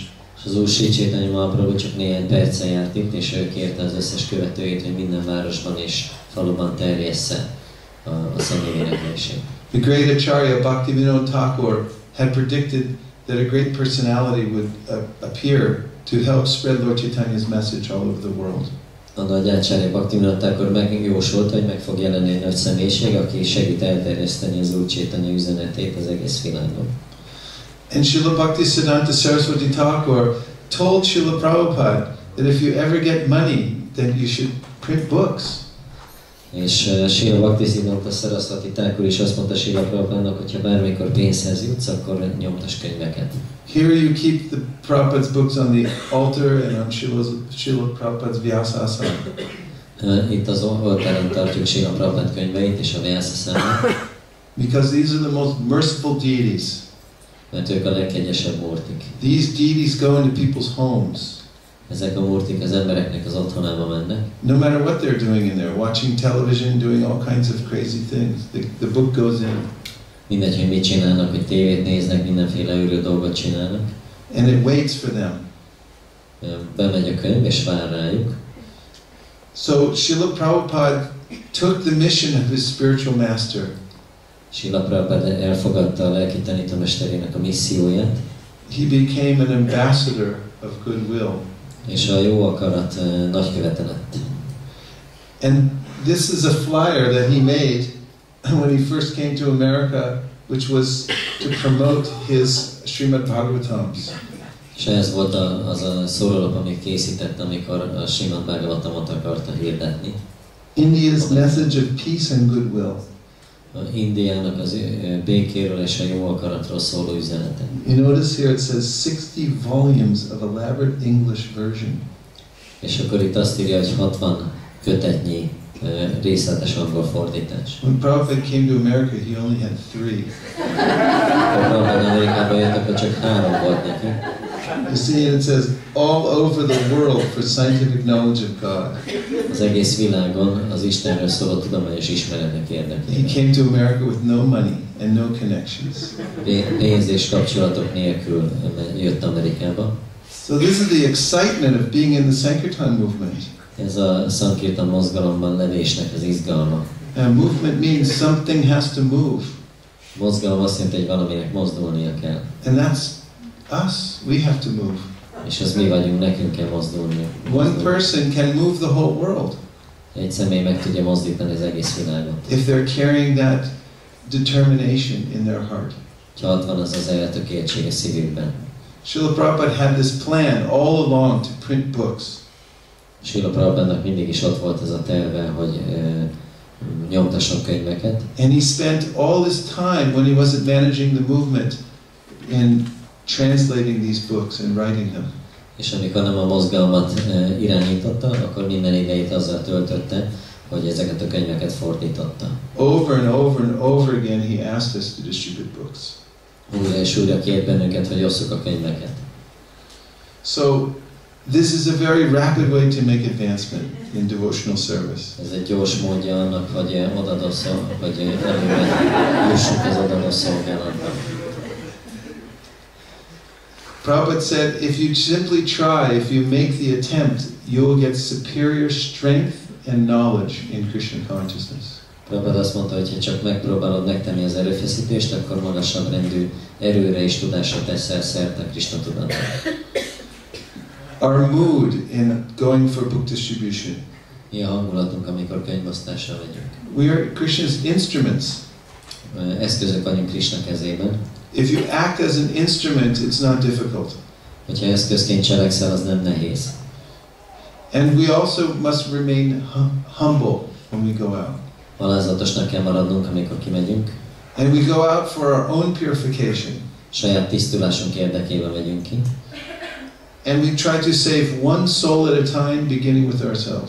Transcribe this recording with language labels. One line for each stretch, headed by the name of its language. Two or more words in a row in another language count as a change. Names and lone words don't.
Hungarian: És az Úr Sri Chaitanya Mahaprabhu csak néhány perccel járt itt, és ő kérte az összes követőjét, hogy minden városban és faluban terjessze a személy éneklését.
English: The great Acharya Bhaktivinoda Thakur had predicted that a great personality would appear to help spread Lord Chaitanya's message all over the world.
Hungarian: A nagy Acharya Bhaktivinoda Thakur megjósolta, hogy meg fog jelenni egy nagy személyiség, aki segít elterjeszteni az Úr Chaitanya üzenetét az egész világon.
English: And Srila Bhaktisiddhanta Saraswati Thakur told Srila Prabhupada that if you ever get money, then you should print books.
Hungarian: És Srila Bhaktisiddhanta Saraswati Thakur is azt mondta Srila Prabhupádnak, hogy ha bármikor pénzhez jutsz, akkor nyomtass könyveket.
English: Here you keep the Prabhupada's books on the altar and on Srila Prabhupada's Vyasasana.
Hungarian: Itt az oltáron tartjuk Srila Prabhupád könyveit és a Vyasasana.
English: Because these are the most merciful deities.
Hungarian: Mert ők a legkegyesebb murtik.
English: These deities go into people's homes.
Hungarian: Ezek a murtik az embereknek az otthonába mennek.
English: No matter what they're doing in there, watching television, doing all kinds of crazy things, the book goes in.
Hungarian: Mindegy, hogy mit csinálnak, hogy tévét néznek, mindenféle őrült dolgot csinálnak.
English: And it waits for them.
Hungarian: Bemegy a könyv és vár rájuk.
English: So Srila Prabhupada took the mission of his spiritual master.
Hungarian: Srila Prabhupada elfogadta a lelki tanítómesterének a misszióját.
English: He became an ambassador of goodwill.
Hungarian: És a jó akarat nagykövete lett.
English: And this is a flyer that he made when he first came to America, which was to promote his Srimad Bhagavatams.
Hungarian: És ez volt az a szórólap, amit készített, amikor a Srimad Bhagavatamot akarta hirdetni.
English: India's message of peace and goodwill.
Hungarian: Indiának az békéről és a jó akaratról szóló üzenete.
English: You notice here it says 60 volumes of elaborate English version.
Hungarian: És akkor itt azt írja, hogy 60 kötetnyi részletes angol fordítás.
English: When Prabhupada came to America, he only had 3.
Hungarian: Akkor Prabhupada Amerikába jött, akkor csak 3 volt neki.
English: You see, it says all over the world for scientific knowledge of God.
Hungarian: Az egész világon az Istenről szóló tudományos ismeretek érdekében.
English: He came to America with no money and no connections.
Hungarian: Pénz és kapcsolatok nélkül jött Amerikába.
English: So this is the excitement of being in the Sankirtana movement.
Hungarian: Ez a Sankirtana mozgalomban levésnek az izgalma.
English: Movement means something has to move.
Hungarian: Mozgalom azt jelenti, hogy valaminek mozdulnia kell.
English: And that's us. We have to move.
Hungarian: És az mi vagyunk, nekünk kell mozdulni.
English: One person can move the whole world.
Hungarian: Egy személy meg tudja mozdítani az egész világot.
English: If they're carrying that determination in their heart.
Hungarian: Ha ott van az az eltökéltség a szívükben.
English: Srila Prabhupada had this plan all along to print books.
Hungarian: Srila Prabhupádnak mindig is ott volt ez a terve, hogy nyomtasson könyveket.
English: And he spent all his time when he wasn't managing the movement in translating these books and writing them.
Hungarian: És amikor nem a mozgalmat irányította, akkor minden idejét azzal töltötte, hogy ezeket a könyveket fordította.
English: Over and over and over again he asked us to distribute books.
Hungarian: Újra és újra kért bennünket, hogy osszuk a könyveket.
English: So this is a very rapid way to make advancement in devotional service.
Hungarian: Ez egy gyors módja annak, hogy előre jussunk az odadó szolgálatba.
English: Prabhupada said, if you simply try, if you make the attempt, you'll get superior strength and knowledge in Krishna consciousness.
Hungarian: Prabhupada azt mondta, hogy ha csak megpróbálod megtenni az erőfeszítést, akkor magasabb rendű erőre és tudásra teszel szert a Krishna tudatra.
English: Our mood in going for book distribution.
Hungarian: Mi a hangulatunk, amikor könyvosztással megyünk?
English: We are Krishna's instruments.
Hungarian: eszközök vagyunk Krishna kezében.
English: If you act as an instrument, it's not difficult.
Hungarian: Hogyha eszközként cselekszel, az nem nehéz.
English: And we also must remain humble when we go out.
Hungarian: Alázatosnak kell maradnunk, amikor kimegyünk.
English: And we go out for our own purification.
Hungarian: Saját tisztulásunk érdekében megyünk ki.
English: And we try to save one soul at a time, beginning with ourselves.